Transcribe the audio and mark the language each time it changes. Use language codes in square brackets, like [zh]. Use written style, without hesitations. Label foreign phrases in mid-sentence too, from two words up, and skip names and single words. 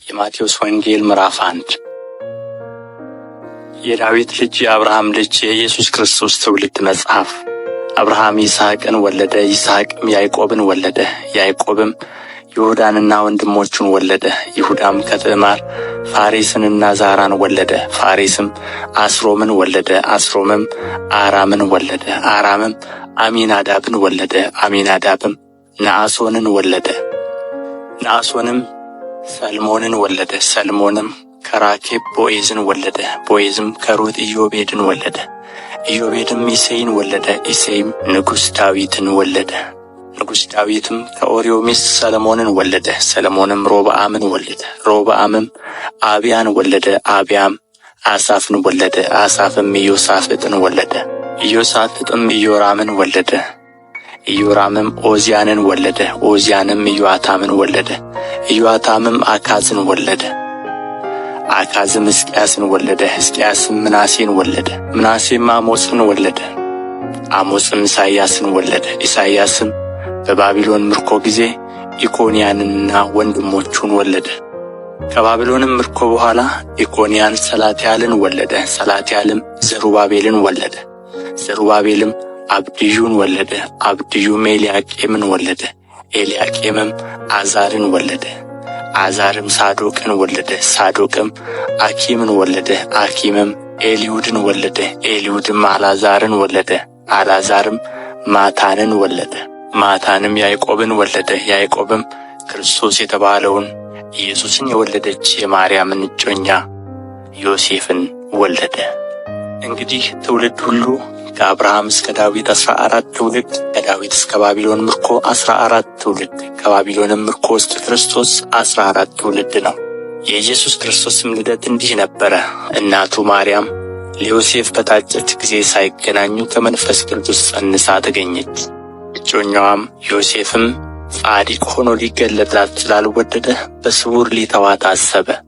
[am] የማቴዎስ ወንጌል ምዕራፍ 1 የዳዊት ልጅ የአብርሃም ልጅ የኢየሱስ ክርስቶስ ትውልድ መጽሐፍ። አብርሃም ይስሐቅን ወለደ፣ ይስሐቅም ያዕቆብን ወለደ፣ ያዕቆብም ይሁዳንና ወንድሞቹን ወለደ። ይሁዳም ከትዕማር ፋሬስንና ዛራን ወለደ። ፋሬስም አስሮምን ወለደ፣ አስሮምም አራምን ወለደ፣ አራምም አሚናዳብን ወለደ፣ አሚናዳብም ነአሶንን ወለደ፣ ነአሶንም ሰልሞንን ወለደ፣ ሰልሞንም ከራኬብ ቦዔዝን ወለደ፣ ቦዔዝም ከሩት ኢዮቤድን ወለደ፣ ኢዮቤድም ኢሴይን ወለደ፣ ኢሴይም ንጉሥ ዳዊትን ወለደ፣ ንጉሥ ዳዊትም ከኦርዮ ሚስት ሰሎሞንን ወለደ፣ ሰሎሞንም ሮብዓምን ወለደ፣ ሮብዓምም አብያን ወለደ፣ አብያም አሳፍን ወለደ፣ አሳፍም ኢዮሳፍጥን ወለደ፣ ኢዮሳፍጥም ኢዮራምን ወለደ፣ ኢዮራምም ዖዝያንን ወለደ፣ ዖዝያንም ኢዮአታምን ወለደ፣ ኢዮአታምም አካዝን ወለደ፣ አካዝም ሕዝቅያስን ወለደ፣ ሕዝቅያስም ምናሴን ወለደ፣ ምናሴም አሞጽን ወለደ፣ አሞጽም ኢሳይያስን ወለደ፣ ኢሳይያስም በባቢሎን ምርኮ ጊዜ ኢኮንያንንና ወንድሞቹን ወለደ። ከባቢሎንም ምርኮ በኋላ ኢኮንያን ሰላትያልን ወለደ፣ ሰላትያልም ዘሩባቤልን ወለደ፣ ዘሩባቤልም አብድዩን ወለደ፣ አብድዩም ኤልያቄምን ወለደ፣ ኤልያቄምም አዛርን ወለደ፣ አዛርም ሳዶቅን ወለደ፣ ሳዶቅም አኪምን ወለደ፣ አኪምም ኤልዩድን ወለደ፣ ኤልዩድም አልዓዛርን ወለደ፣ አልዓዛርም ማታንን ወለደ፣ ማታንም ያዕቆብን ወለደ፣ ያዕቆብም ክርስቶስ የተባለውን ኢየሱስን የወለደች የማርያምን እጮኛ ዮሴፍን ወለደ። እንግዲህ ትውልድ ሁሉ ከአብርሃም እስከ ዳዊት 14 ትውልድ፣ ከዳዊት እስከ ባቢሎን ምርኮ 14 ትውልድ፣ ከባቢሎንም ምርኮ እስከ ክርስቶስ 14 ትውልድ ነው። የኢየሱስ ክርስቶስም ልደት እንዲህ ነበረ። እናቱ ማርያም ለዮሴፍ በታጨች ጊዜ ሳይገናኙ ከመንፈስ ቅዱስ ጸንሳ ተገኘች። እጮኛዋም ዮሴፍም ጻድቅ ሆኖ ሊገለጥላት ስላልወደደ በስውር ሊተዋት አሰበ።